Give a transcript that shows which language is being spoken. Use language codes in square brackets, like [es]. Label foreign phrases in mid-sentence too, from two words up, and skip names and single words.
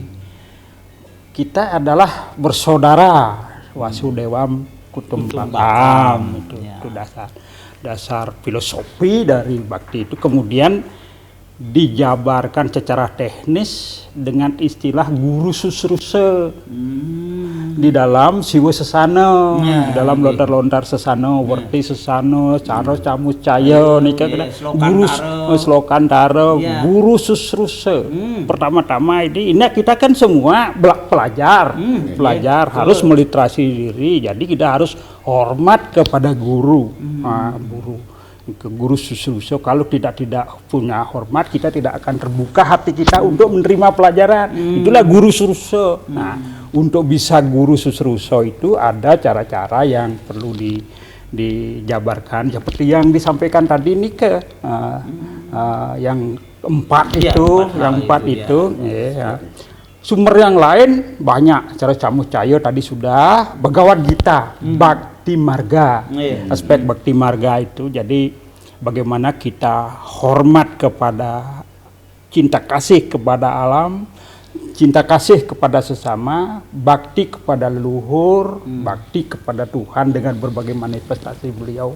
[id] Kita adalah bersaudara, [sa] वसुधैव कुटुम्बकम् [id] itu dasar filosofi dari bakti itu. Kemudian dijabarkan secara teknis dengan istilah guru susruse di dalam siwa sesana, di dalam lontar-lontar sesana, werti sesana, cara camu caya nika guru slokantara, guru susruse. Pertama-tama ini kita kan semua pelajar harus meliterasi diri, jadi kita harus hormat kepada guru. Guru susruse, kalau tidak punya hormat, kita tidak akan terbuka hati kita untuk menerima pelajaran. Itulah guru susruse. Nah, untuk bisa guru susruse itu ada cara-cara yang perlu dijabarkan seperti yang disampaikan tadi nih yang empat itu. Sumber yang lain banyak, cara camu cayo tadi sudah, Bhagavad Gita, bakti bakti marga. Iya. Aspek bakti marga itu jadi bagaimana kita hormat kepada cinta kasih kepada alam, cinta kasih kepada sesama, bakti kepada leluhur, bakti kepada Tuhan dengan berbagai manifestasi beliau.